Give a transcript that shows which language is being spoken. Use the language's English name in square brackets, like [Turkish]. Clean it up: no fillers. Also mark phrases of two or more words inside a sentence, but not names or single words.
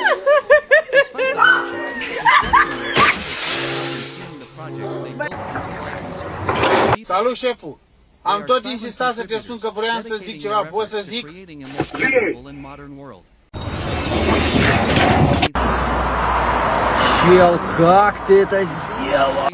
[English] Despite the hardships, construction workers are seeing the projects they built. [Romanian] Salut, șeful! Am tot insistat să te sun că vroiam să zic ceva, pot să zic? [English] Creating a more comfortable and modern world. [Russian] Чел, как ты это сделал?